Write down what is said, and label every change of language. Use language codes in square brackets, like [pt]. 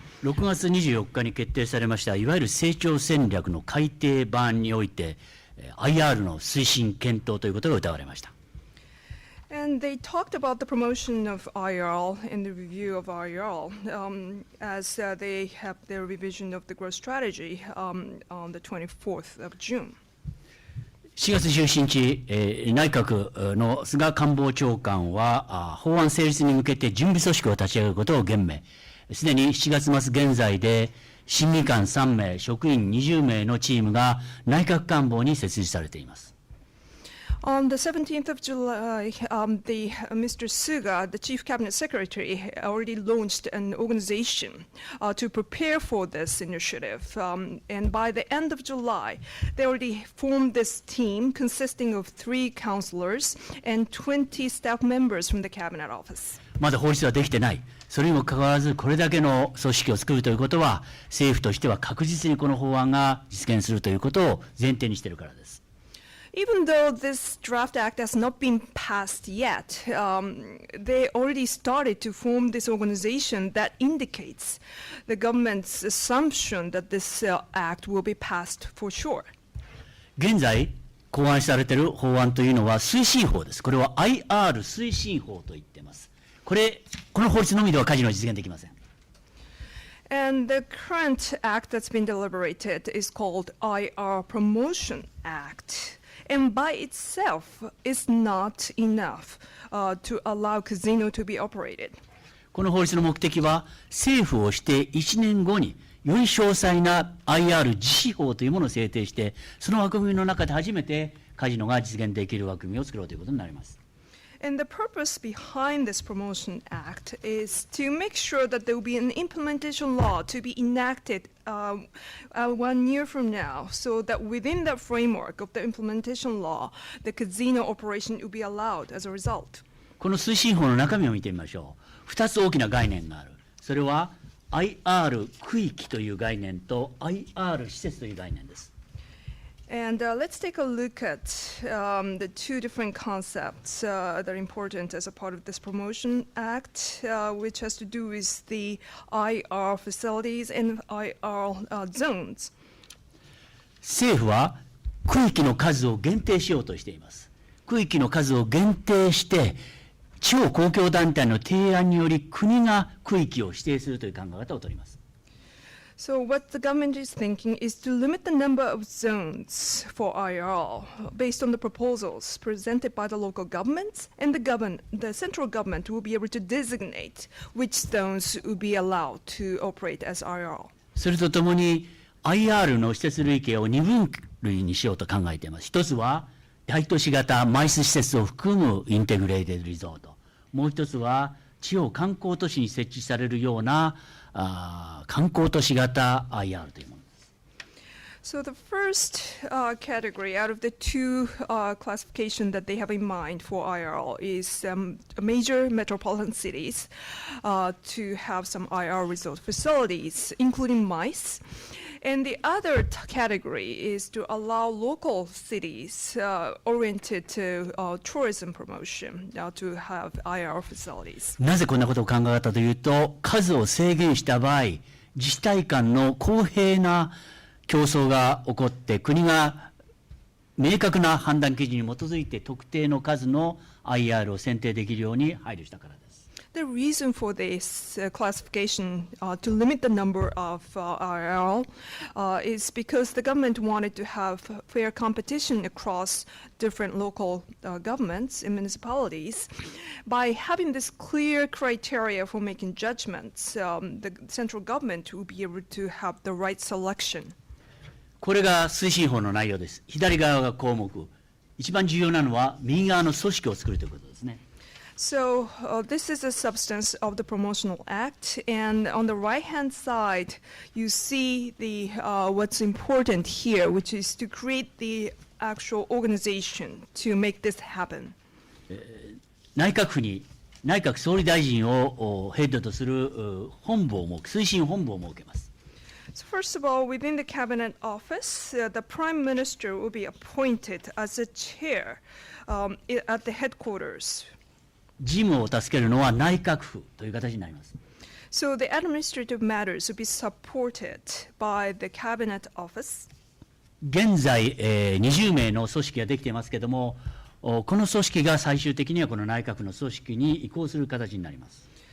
[ja] 6月24日に決定されましたいわゆる成長戦略の改定版において IR の推進検討ということが謳われました。 [en] And they talked about the promotion of IRL and the review of IRL as they have their revision of the growth strategy on the 24th of June. [ja] 4月17日、内閣の菅官房長官は法案成立に向けて準備組織を立ち上げることを言明。すでに7月末現在で審議官3名、職員20名のチームが内閣官房に設立されています。 [en] On the 17th of July, Mr. Suga, the Chief Cabinet Secretary, already launched an organization to prepare for this initiative. And by the end of July, they already formed this team consisting of 3 counselors and 20 staff members from the Cabinet Office. [ja] まだ法律はできてない。それにもかかわらず、これだけの組織を作るということは、政府としては確実にこの法案が実現するということを前提にしているからです。 [en] Even though this draft act has not been passed yet, they already started to form this organization that indicates the government's assumption that this act will be passed for sure. [ja] 現在、考案されている法案というのは推進法です。これは IR 推進法と言っています。この法律のみではカジノは実現できません。 [en] And the current act that's been deliberated is called IR Promotion Act. And by itself is not enough to allow casino to be operated. [ja] この法律の目的は政府をして1年後により詳細な IR 実施法というものを制定してその枠組みの中で初めてカジノが実現できる枠組みを作ろうということになります。 [en] And the purpose behind this Promotion Act is to make sure that there will be an implementation law to be enacted 1 year from now, so that within that framework of the implementation law, the casino operation will be allowed as a result. [ja] この推進法の中身を見てみましょう。2つ大きな概念がある。それは IR 区域という概念と IR 施設という概念です。 [en] And let's take a look at the 2 different concepts that are important as a part of this Promotion Act, which has to do with the IR facilities and IR zones. [ja] 政府は区域の数を限定しようとしています。区域の数を限定して地方公共団体の提案により国が区域を指定するという考え方を取ります。 [en] So what the government is thinking is to limit the number of zones for IRL based on the proposals presented by the local governments, and the central government will be able to designate which zones will be allowed to operate as IRL. [ja] それとともに IR の施設類型を2分類にしようと考えています。一つは大都市型マイス施設を含むインテグレーテッドリゾート。もう一つは地方観光都市に設置されるような観光都市型 IR というものです。 [en] So the first category out of the 2 classification that they have in mind for IRL is major metropolitan cities to have some IR resort facilities, including MICE. And the other category is to allow local cities oriented to tourism promotion to have IR facilities. [ja] なぜこんなことを考えたというと、数を制限した場合、自治体間の公平な競争が起こって、国が明確な判断基準に基づいて特定の数の IR を選定できるように配慮したからです。 [en] The The reason for this classification to limit the number of IRL is because the government wanted to have fair competition across different local governments and municipalities. By having this clear criteria for making judgments, the central government will be able to have the right selection. [ja] これが推進法の内容です。左側が項目。一番重要なのは右側の組織を作るということですね。 [en] So this is the substance of the Promotional Act, and on the right-hand side, you see the what's important here, which is to create the actual organization to make this happen. [ja] 内閣府に内閣総理大臣をヘッドとする本部を推進本部を設けます。 [en] So first of all, within the Cabinet Office, the Prime Minister will be appointed as a chair at the headquarters. [ja] 事務を助けるのは内閣府という形になります。 [en] So the administrative matters will be supported by the Cabinet Office. [ja] 現在、20名の組織ができていますけれども、この組織が最終的にはこの内閣府の組織に移行する形になります。